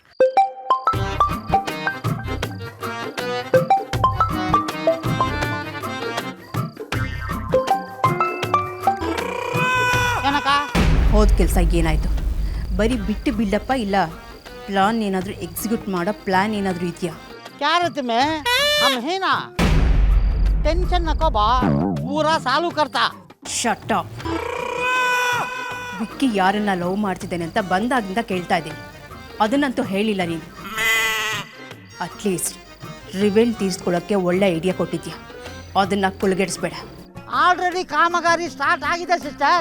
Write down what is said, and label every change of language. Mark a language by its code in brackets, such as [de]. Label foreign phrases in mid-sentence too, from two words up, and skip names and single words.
[kn] ಏನಕ್ಕ ಹೋದ ಕೆಲಸ ಏನಾಯಿತು? ಬರೀ ಬಿಟ್ಟು ಬಿಡಪ್ಪ, ಇಲ್ಲ ಪ್ಲಾನ್ ಏನಾದರೂ ಎಕ್ಸಿಕ್ಯೂಟ್ ಮಾಡೋ ಪ್ಲಾನ್ ಏನಾದರೂ ಇದೆಯಾ? [dcc] क्या रहते में हम है ना, टेंशन नको बा, पूरा चालू करता. [en] shut up. [kn] ವಿಕ್ಕಿ ಯಾರನ್ನ ಲವ್ ಮಾಡ್ತಿದ್ದೇನೆ ಅಂತ ಬಂದಾಗಿಂದ ಕೇಳ್ತಾ ಇದ್ದೀನಿ, ಅದನ್ನಂತೂ ಹೇಳಿಲ್ಲ ನೀನು. ಅಟ್ಲೀಸ್ಟ್ ರಿವೆಂಜ್ ತೀರ್ಸ್ಕೊಳ್ಳೋಕ್ಕೆ ಒಳ್ಳೆ ಐಡಿಯಾ ಕೊಟ್ಟಿದ್ಯಾ, ಅದನ್ನು ಕುಳ್ಗೆಡಿಸ್ಬೇಡ. ಆಲ್ರೆಡಿ ಕಾಮಗಾರಿ ಸ್ಟಾರ್ಟ್ ಆಗಿದೆ ಸಿಸ್ಟರ್.